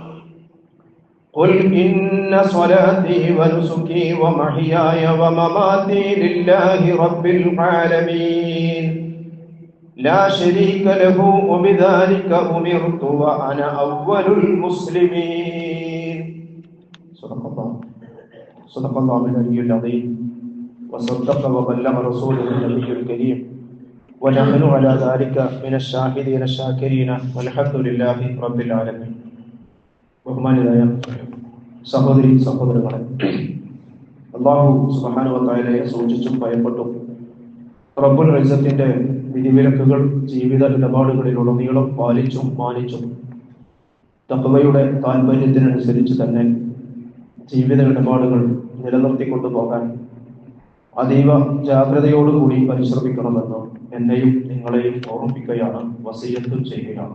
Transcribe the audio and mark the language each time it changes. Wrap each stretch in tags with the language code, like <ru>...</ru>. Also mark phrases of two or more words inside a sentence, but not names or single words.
<ar>قل إن صلاتي ونسكي ومحياي ومماتي لله رب العالمين لا شريك له وبذلك أمرت وأنا أول المسلمين. صدق الله العلي العظيم وصدق وبلغ رسوله النبي الكريم ونحن على ذلك من الشاهدين الشاكرين والحمد لله رب العالمين.</ar> <ml>ബഹുമാനിയായ സഹോദരി സഹോദരങ്ങളെ,</ml> <ar>الله سبحانه وتعالى</ar> <ml>സൂക്ഷിച്ചും ഭയപ്പെട്ടും റബ്ബുൽ ഇസ്സത്തിന്റെ വിധിവിലക്കുകൾ ജീവിത ഇടപാടുകളിലുടനീളം പാലിച്ചും മാനിച്ചും തഖ്വയുടെ താൽപര്യത്തിനനുസരിച്ച് തന്നെ ജീവിത ഇടപാടുകൾ നിലനിർത്തിക്കൊണ്ടു പോകാൻ അതീവ ജാഗ്രതയോടുകൂടി പരിശ്രമിക്കണമെന്ന് എന്നെയും നിങ്ങളെയും ഓർമ്മിപ്പിക്കുകയാണ്, വസിയത്ത് ചെയ്യുകയാണ്.</ml>